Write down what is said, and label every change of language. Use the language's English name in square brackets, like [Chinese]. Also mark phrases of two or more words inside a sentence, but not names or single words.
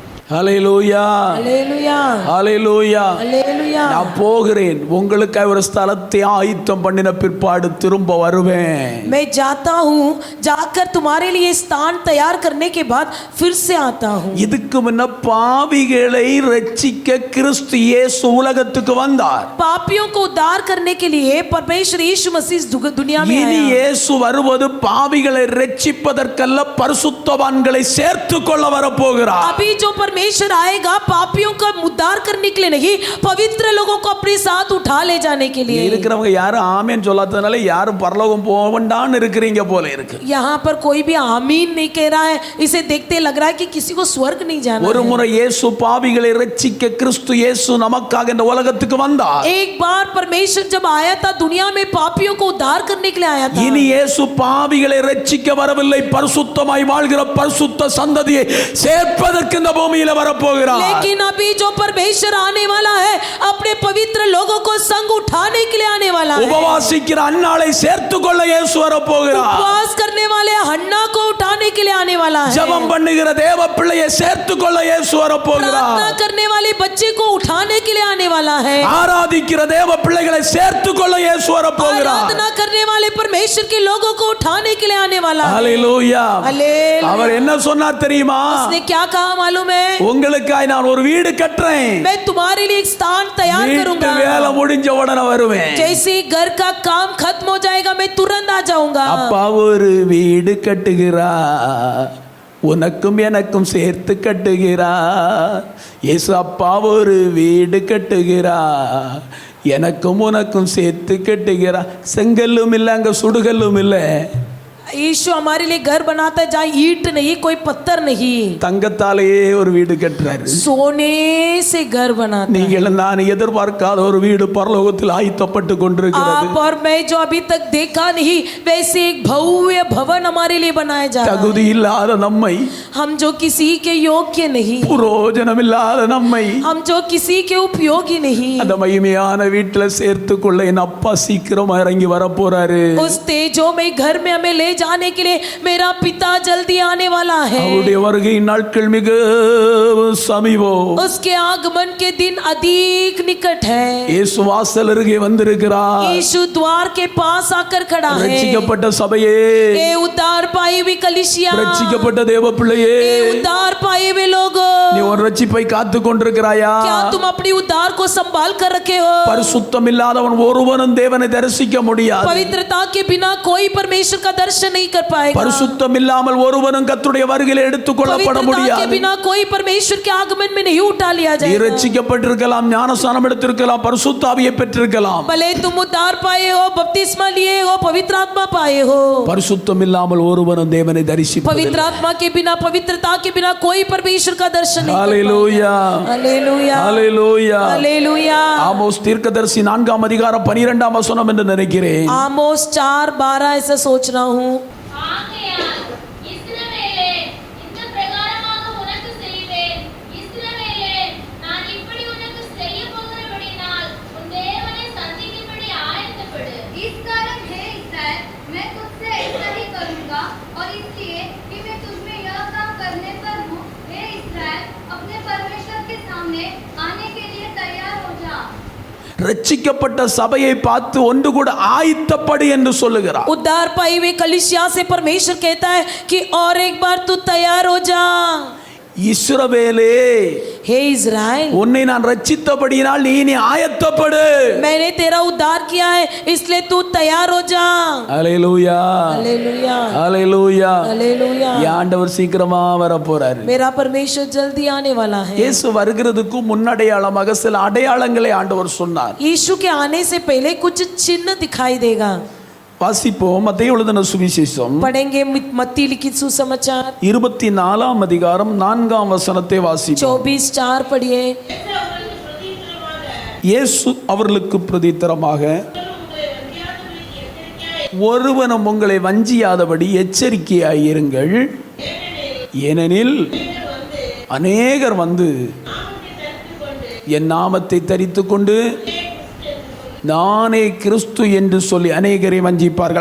[Tamil] ஹல்லேலூயா, [Hindi] हालेलुया [Tamil] ஹல்லேலூயா. [Hindi] हालेलुया। [Tamil] நான் போகிறேன், உங்களுக்காக ஒரு ஸ்தலத்தை ஆயத்தம் பண்ணின பிற்பாடு திரும்ப வருவேன். [Hindi] मैं जाता हूँ, जाकर तुम्हारे लिए स्थान तैयार करने के बाद फिर से आता हूँ। [Tamil] இதுக்கு முன்ன பாவிகளை ரட்சிக்க கிறிஸ்து இயேசு உலகத்துக்கு வந்தார். [Hindi] पापियों को उद्धार करने के लिए परमेश्वर यीशु मसीह इस दुनिया में [Tamil] இனி [Hindi] आया। [Tamil] இயேசு வருவது பாவிகளை ரட்சிப்பதற்கல்ல, பரிசுத்தவான்களை சேர்த்து கொள்ள வரப்போகிறார். [Hindi] अभी जो परमेश्वर आएगा पापियों का उद्धार करने के लिए नहीं, पवित्र लोगों को अपने साथ उठा ले जाने के लिए। [Tamil] இருக்கிறவங்க யாரும் ஆமென் சொல்லாததுனால யாரும் பரலோகம் போவண்டான்னு இருக்கிறீங்க போல இருக்கு. [Hindi] यहाँ पर कोई भी आमीन नहीं कह रहा है, इसे देखते लग रहा है कि किसी को स्वर्ग नहीं जाना [Tamil] ஒரு [Hindi] है। [Tamil] முறை இயேசு பாவிகளை ரட்சிக்க கிறிஸ்து இயேசு நமக்காக இந்த உலகத்துக்கு வந்தார். [Hindi] एक बार परमेश्वर जब आया था दुनिया में पापियों को उद्धार करने के लिए आया था। [Tamil] இனி இயேசு பாவிகளை ரட்சிக்க வரவில்லை, பரிசுத்தமாய் வாழ்கிற பரிசுத்த சந்ததியை சேர்ப்பதற்கு இந்த பூமியில வரப்போகிறார். [Hindi] लेकिन अभी जो परमेश्वर आने वाला है अपने पवित्र लोगों को संग उठाने के लिए आने वाला है। [Tamil] உபவாசிக்கிற அன்னாளை சேர்த்து கொள்ள இயேசு வரப்போகிறார். [Hindi] उपवास करने वाले हन्ना को उठाने के लिए आने वाला है। [Tamil] ஜெபம் பண்ணுகிற தேவ பிள்ளையை சேர்த்து கொள்ள இயேசு வரப்போகிறார். [Hindi] प्रार्थना करने वाले बच्चे को उठाने के लिए आने वाला है। [Tamil] ஆராதிக்கிற தேவ பிள்ளைகளை சேர்த்து கொள்ள இயேசு வரப்போகிறார். [Hindi] आराधना करने वाले परमेश्वर के लोगों को उठाने के लिए आने वाला है। [Tamil] ஹல்லேலூயா. [Hindi] हालेलुया। [Tamil] அவர் என்ன சொன்னார் தெரியுமா? [Hindi] उसने क्या कहा मालूम है? [Tamil] உங்களுக்காக நான் ஒரு வீடு கட்டுறேன், [Hindi] मैं तुम्हारे लिए एक स्थान तैयार [Tamil] வீட்டு [Hindi] करूंगा। [Tamil] வேலை முடிஞ்ச உடனே வருவேன். [Hindi] जैसे ही घर का काम खत्म हो जाएगा मैं तुरंत आ जाऊंगा। [Tamil] அப்பா ஒரு வீடு கட்டுகிறார், உனக்கும் எனக்கும் சேர்த்து கட்டுகிறார். இயேசு அப்பா ஒரு வீடு கட்டுகிறார், எனக்கும் உனக்கும் சேர்த்து கட்டுகிறார். செங்கல்லும் இல்லை, அங்க சுடுகல்லும் இல்லை. [Hindi] यीशु हमारे लिए घर बनाता है जहाँ ईंट नहीं, कोई पत्थर नहीं, [Tamil] தங்கத்தாலேயே ஒரு வீடு கட்டுறாரு. [Hindi] सोने से घर बनाता है। [Tamil] நீங்கள் நான் எதிர்பார்க்காத ஒரு வீடு பரலோகத்தில் ஆயத்தப்பட்டு கொண்டிருக்கிறது. [Hindi] आप और मैं जो अभी तक देखा नहीं वैसे एक भव्य भवन हमारे लिए बनाया जा रहा है। [Tamil] தகுதி இல்லாத நம்மை, [Hindi] हम जो किसी के योग्य नहीं, [Tamil] புரோஜனம் இல்லாத நம்மை [Hindi] हम जो किसी के उपयोगी नहीं, [Tamil] அந்த மகிமையான வீட்டுல சேர்த்து கொள்ள என் அப்பா சீக்கிரமா இறங்கி வர போறாரு. [Hindi] उस तेजोमय घर में हमें ले जाने के लिए मेरा पिता जल्दी आने वाला है। [Tamil] அவருடைய வருகை நாட்கள் மிகவும் சமீபம். [Hindi] उसके आगमन के दिन अधिक निकट है। [Tamil] இயேசு வாசல் அருகே வந்திருக்கிறார். [Hindi] यीशु द्वार के पास आकर खड़ा है। [Tamil] ரட்சிக்கப்பட்ட சபையே, [Hindi] ए उद्धार पाए हुए कलीसिया, [Tamil] ரட்சிக்கப்பட்ட தேவ பிள்ளையே, [Hindi] ए उद्धार पाए हुए लोग, [Tamil] நீ உன் ரட்சிப்பை காத்து கொண்டிருக்கிறாயா? [Hindi] क्या तुम अपनी उद्धार को संभाल कर रखे हो? [Tamil] பரிசுத்தம் இல்லாதவன் ஒருவனும் தேவனை தரிசிக்க முடியாது. [Hindi] पवित्रता के बिना कोई परमेश्वर का दर्शन नहीं कर पाएगा। [Tamil] பரிசுத்தம் இல்லாமல் ஒருவனும் கர்த்தருடைய வருகையில் எடுத்துக்கொள்ளப்பட [Hindi] पवित्रता के [Tamil] முடியாது. [Hindi] बिना कोई परमेश्वर के आगमन में नहीं उठा लिया [Tamil] நீ [Hindi] जाएगा। [Tamil] ரட்சிக்கப்பட்டிருக்கலாம், ஞானஸ்நானம் எடுத்திருக்கலாம், பரிசுத்த ஆவியை பெற்றிருக்கலாம். [Hindi] भले तुम उद्धार पाए हो, बपतिस्मा लिए हो, पवित्र आत्मा पाए हो, [Tamil] பரிசுத்தம் இல்லாமல் ஒருவனும் தேவனை தரிசிப்பதில்லை. [Hindi] पवित्र आत्मा के बिना, पवित्रता के बिना कोई परमेश्वर का दर्शन नहीं कर [Tamil] ஹல்லேலூயா, [Hindi] पाएगा। हालेलुया, [Tamil] ஹல்லேலூயா. [Hindi] हालेलुया। [Tamil] ஆமோஸ் தீர்க்கதரிசி 4ஆம் அதிகாரம் 12ஆம் வசனம் என்று நினைக்கிறேன். [Hindi] आमोस 4:12 ऐसा सोच रहा हूँ। [Tamil] ஆகையால் இஸ்ரவேலே, இந்த பிரகாரமாக உனக்கு செய்வேன். இஸ்ரவேலே, நான் இப்படி உனக்கு செய்யப் போகிறபடியினால் உன் தேவனை சந்திக்கும்படி ஆயத்தப்படு. [Hindi] इस कारण हे इस्राएल, मैं तुझसे ऐसा ही करूंगा और इसलिए कि मैं तुझमें यह काम करने पर हूँ। हे इस्राएल, अपने परमेश्वर के सामने आने के लिए तैयार हो जा। [Tamil] ரட்சிக்கப்பட்ட சபையை பார்த்து ஒன்று கூட ஆயத்தப்படு என்று சொல்லுகிறார். [Hindi] उद्धार पाई हुए कलीसिया से परमेश्वर कहता है कि और एक बार तू तैयार हो जा। [Tamil] இஸ்ரவேலே, [Hindi] हे इज़राइल, [Tamil] உன்னை நான் ரட்சித்தபடியினால் நீ ஆயத்தப்படு. [Hindi] मैंने तेरा उद्धार किया है इसलिए तू तैयार हो जा। [Tamil] ஹல்லேலூயா, [Hindi] हालेलुया, [Tamil] ஹல்லேலூயா. [Hindi] हालेलुया। [Tamil] என் ஆண்டவர் சீக்கிரமா வர போறாரு. [Hindi] मेरा परमेश्वर जल्दी आने वाला है। [Tamil] இயேசு வருகிறதுக்கு முன்னடையாளமாக சில அடையாளங்களை ஆண்டவர் சொன்னார். [Hindi] यीशु के आने से पहले कुछ चिन्ह दिखाई देगा। [Tamil] வாசிப்போம். மத்தேயு எழுதின சுவிசேஷம் [Hindi] पढ़ेंगे मत्ती लिखित सुसमाचार [Tamil] 24ஆம் அதிகாரம் 4ஆம் வசனத்தை வாசிப்போம். [Hindi] 24:4 पढ़िए। [Tamil] இயேசு அவர்களுக்கு பிரதித்திரமாக, ஒருவனும் உங்களை வஞ்சியாதபடி எச்சரிக்கையாயிருங்கள், ஏனெனில் அநேகர் வந்து என் நாமத்தை தரித்துக் கொண்டு நானே கிறிஸ்து என்று சொல்லி அநேகரை வஞ்சிப்பார்கள்.